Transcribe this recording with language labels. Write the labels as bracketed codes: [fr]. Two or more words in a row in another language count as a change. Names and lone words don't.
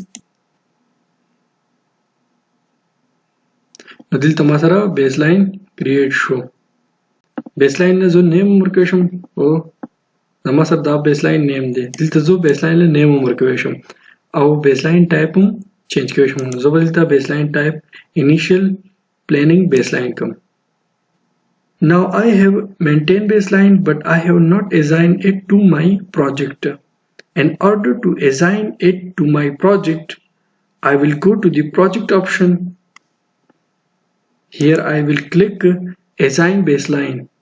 [ps] نو دلته ما سره [en] baseline create [ps] شو. بیسلاین نه زه نیم ورکوی شم او زما سره دا [en] baseline name [ps] دی. دلته زه بیسلاین له نیم ورکوی شم او [en] baseline type [ps] هم چینج کوی شم. زه به دلته [en] baseline type initial planning baseline [ps] کوم. [en] Now I have maintained baseline but I have not assigned it to my project. In order to assign it to my project, I will go to the project option. Here I will click assign baseline.